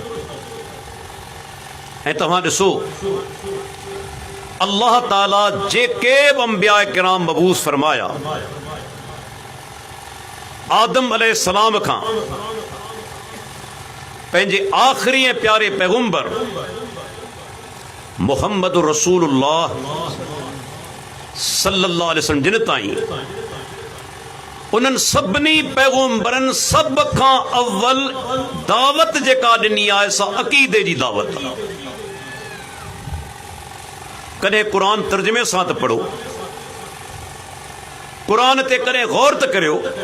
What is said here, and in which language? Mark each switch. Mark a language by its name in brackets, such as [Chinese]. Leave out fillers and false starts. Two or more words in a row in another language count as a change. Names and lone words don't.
[Sindhi] ऐं तव्हां ॾिसो, अल्लाह ताला जेके बि अंबिया किराम मबूस फरमाया, आदम अलैहिस्सलाम खां पंहिंजे आख़िरी ऐं प्यारे पैगंबर मुहम्मद रसूलुल्लाह [Arabic] صلى الله عليه وسلم [Sindhi] जिन ताईं, उन्हनि सभिनी पैगंबरनि सभ खां अव्वल दावत जेका ॾिनी आहे सा अक़ीदे जी दावत आहे। कॾहिं क़ुरान तर्जुमे सां त पढ़ो, क़ुरान ते कॾहिं गौर त करियो।